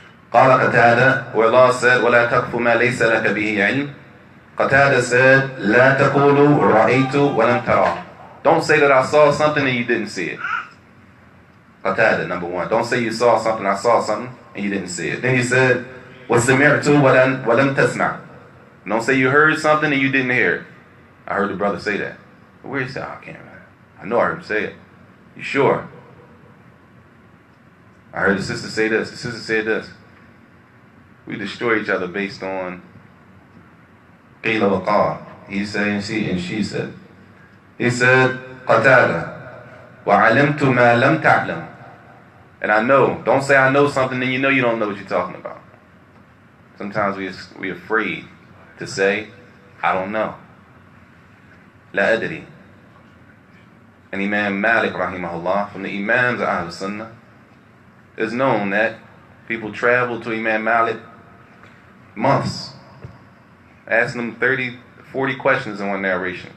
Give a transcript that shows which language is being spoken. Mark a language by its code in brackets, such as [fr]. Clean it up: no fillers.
[ar] Qala Qatada, [en] where Allah said, [ar] وَلَا تَقْفُ مَا لَيْسَ لَكَ بِهِ عِلْمٍ. [en] Qatada said, [ar] لَا تَقُولُوا رَأَيْتُ وَلَمْ تَرَى. [en] Don't say that I saw something and you didn't see it. Qatada, number 1. Don't say you saw something, I saw something, and you didn't see it. Then he said, [ar] وَسَمِعْتُ وَلَمْ تَسْمَعْ. [en] Don't say you heard something and you didn't hear it. I heard the brother say that. But where he said, I can't remember. I know I heard him say it. You sure? I heard the sister say this. The sister said this. We destroy each other based on qila wa qal. He said and she said. He said, [ar] Qatada, وَعَلِمْتُ مَا لَمْ تَعْلَمْ. [en] And I know. Don't say I know something and you know you don't know what you're talking about. Sometimes we're afraid to say, I don't know. La adri. and Imam Malik rahimahullah, from the Imams of Ahl Sunnah, it's known that people travel to Imam Malik months, asking him 30, 40 questions in one narration.